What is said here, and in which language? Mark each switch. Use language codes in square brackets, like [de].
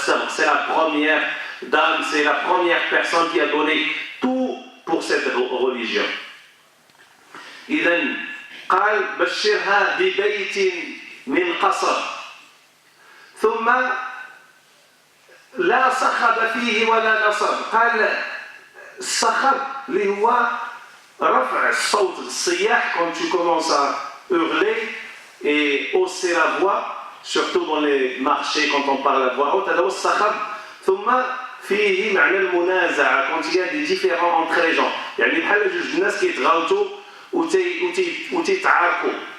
[fr] C'est la première dame, c'est la première personne qui a donné tout pour cette religion. [ar] إذن قال بشرها ببيت من قصر ثم لا صخب فيه ولا نصب. قال الصخب اللي هو رفع الصوت, الصياح, [fr] quand tu commences à hurler et hausser la voix, surtout dans les marchés quand on parle à voix haute, [ar] هذا هو الصخب. ثم فيه معنى المنازعة, [fr] quand il y a des différends entre les gens, [ar] يعني بحال جوج الناس كيتغاوتوا وتيتعاركوا.